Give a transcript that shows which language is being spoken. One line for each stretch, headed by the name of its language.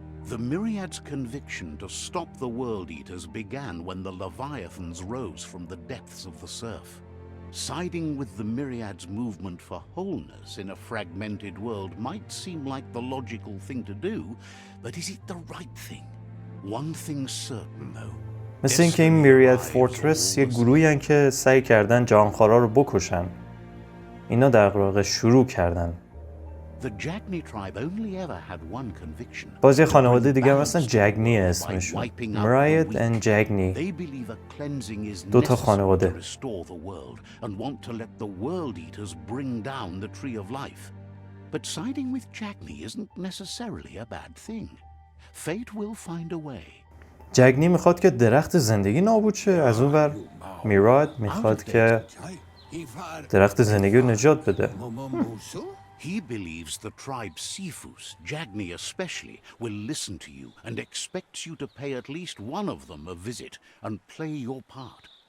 English: The Myriad's conviction to stop the World Eaters began when the Leviathans rose from the depths of the surf. Siding with the Myriad's movement for wholeness in a fragmented world might seem like the logical thing to do, but is it the right thing? One thing's certain though.
Persian: مثل اینکه این میریاد فورترس یه گروهی هن که سعی کردن جانخوارا رو بکشن. اینا در واقع شروع کردن.
English: The Jagni tribe only ever had one conviction.
Persian: بازی خانواده دیگه هم مثلا جگنی اسمشون. میریاد and جگنی.
English: They believe a cleansing is
Persian: دو تا
English: necessary
Persian: خانواده.
English: to restore the world and want to let the World Eaters bring down the Tree of Life. But siding with Jagni isn't necessarily a bad thing. Fate will find a way.
Persian: جگنی میخواد که درخت زندگی نابود شه، از اون ور میراد میخواد که درخت زندگی رو نجات بده.
English: He believes the tribe Sifus, Jagni especially, will listen to you and expects you to pay at least one of them a visit and play your part.